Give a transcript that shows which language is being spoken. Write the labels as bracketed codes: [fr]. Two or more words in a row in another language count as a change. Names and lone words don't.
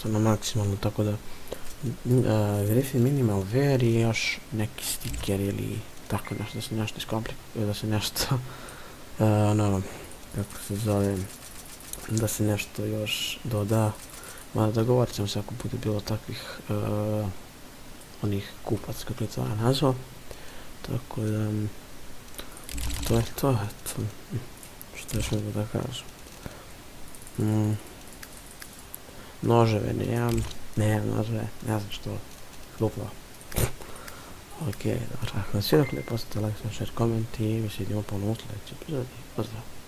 [bs] ono maksimalno, tako da Griffin Minimal Wear i još neki stiker ili tako nešto, da se nešto iskomplikuje, da se nešto, ono, kako se zove, da se nešto još doda, mada dogovorit ćemo se ako bude bilo takvih onih kupac, kako je to nazvao, tako da to je to, eto, što još mogu da kažem. Noževe nemam noževe, ne znam što, glupno. Ok, dobro, ako vam sviđa, postavite [en] like, share, [bs] koment i mi se vidimo ponovno u sljedećoj epizodi. Pozdrav!